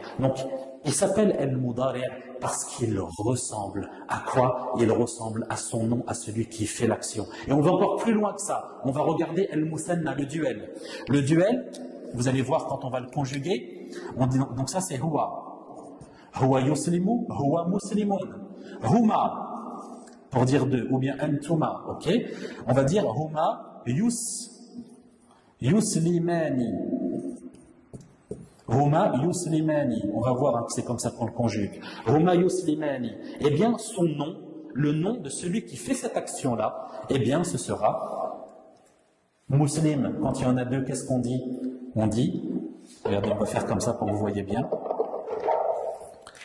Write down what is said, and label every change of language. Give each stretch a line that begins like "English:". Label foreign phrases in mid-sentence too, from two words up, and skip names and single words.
French: Donc, il s'appelle el-mudari' parce qu'il ressemble à quoi? Il ressemble à son nom, à celui qui fait l'action. Et on va encore plus loin que ça. On va regarder el-musanna, le duel. Le duel, vous allez voir quand on va le conjuguer, on dit, donc ça c'est huwa.
Arabic: هو يسلم، هو مسلم.
French: Huma, pour dire deux, ou bien antuma, ok? On va dire
Arabic: هما يسلمان. هما يسلمان.
French: On va voir que c'est comme ça qu'on le conjugue.
Arabic: هما يسلمان.
French: Eh bien, son nom, le nom de celui qui fait cette action-là, eh bien, ce sera muslim. Quand il y en a deux, qu'est-ce qu'on dit? On dit, regardez, on va faire comme ça pour que vous voyez bien.